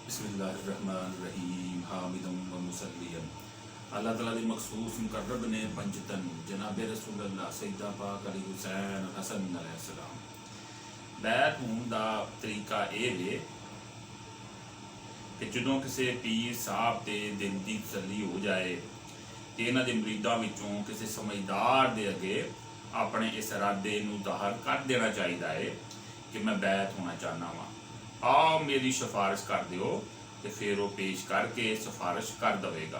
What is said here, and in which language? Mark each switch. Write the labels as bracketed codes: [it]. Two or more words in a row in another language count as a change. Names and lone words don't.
[ar] بسم الله الرحمن الرحيم حامدا ومصليا [pa] اللہ تعالیٰ دی مخصوص مقرب نے پنجتن جناب رسول اللہ سیدہ پاک علی حسین حسن علیہ السلام بیعت ہونے کا طریقہ یہ وے کہ جو کسی پیر صاحب کے دل کی تسلی ہو جائے تو انہوں کے مریدوں وچوں کسی سمجھدار کے اگے اپنے اس ارادے نوں ظاہر کر دینا چاہیے ہے کہ میں بیعت ہونا چاہنا وا، آؤ میری سفارش کر دیو، تو پھر وہ پیش کر کے سفارش کر دے گا.